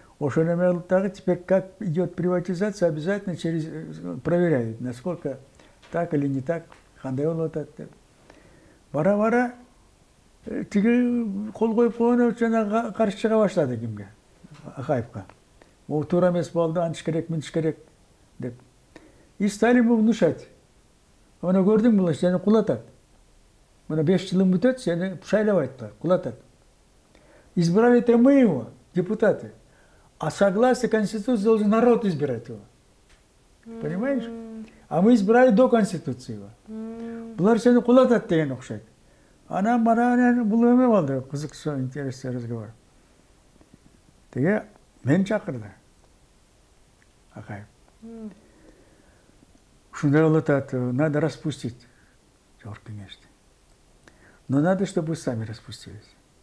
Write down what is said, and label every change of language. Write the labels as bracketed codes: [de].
[ky] Ошону эме кылып дагы, [ru] теперь как идет приватизация, обязательно проверяют, насколько так или не так, [ky] кандай болуп атат деп. Бара-бара тиги кол коюп койгон жана каршы чыга баштады кимге? Акаевка. Могу туура эмес болду, антиш керек, мынтиш керек деп. [ru] И стали ему внушать. [ky] Аны көрдүңбү, сени кулатат. Мына 5 жылың бүтөт, сени шайлабайт, кулатат. [ru] Избрали-то мы его, депутаты. А согласно Конституции должен народ избирать его. Понимаешь? А мы избрали до Конституции его. [ky] Булар сени кулатат деген окшойт. Анан бара бул эме болду, кызыктуу, [ru] интересный разговор. [ky] Теге мен чакырды. Акаев. Ушундай болуп атат, [ru] надо распустить [ky] жогорку кеңешти. [ru] Но надо, чтобы вы сами распустились.